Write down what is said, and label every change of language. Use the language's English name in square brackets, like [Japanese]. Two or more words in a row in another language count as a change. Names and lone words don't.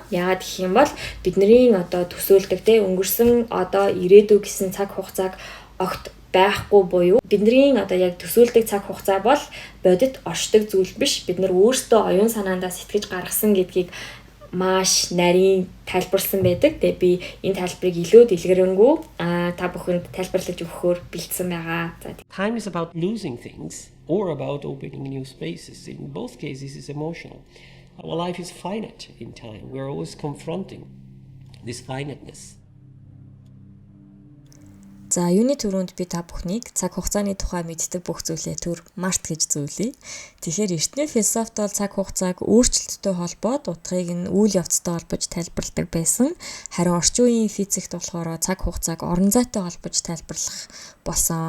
[Mongolian] Яагаад гэх юм бол бидний одоо төсөөлдөг те өнгөрсөн одоо ирээдүй гэсэн цаг хугацааг огт байхгүй буюу бидний одоо яг төсөөлдөг цаг хугацаа бол бодит оршдог зүйл биш. Бид нар өөрсдөө оюун санаандаа сэтгэж гаргасан гэдгийг маш нарийн тайлбарлсан байдаг. Тэгээ би энэ тайлбарыг илүү дэлгэрэнгүй та бүхэнд тайлбарлаж өгөхөөр бэлдсэн байгаа. [English] Time is about losing things or about opening new spaces. In both cases it's emotional. Our life is finite in time. We're always confronting this finiteness. [Mongolian] За юуны төрөнд би та бүхнийг цаг хугацааны тухай мэддэг бүх зүйлээ төр март гэж зөвлөе. Тэгэхээр эртний философт бол цаг хугацааг өөрчлөлттэй холбоод утгыг нь үйл явцтай холбож тайлбарладаг байсан. Харин орчин үеийн физикт болохоор цаг хугацааг орон зайтай холбож тайлбарлах болсон.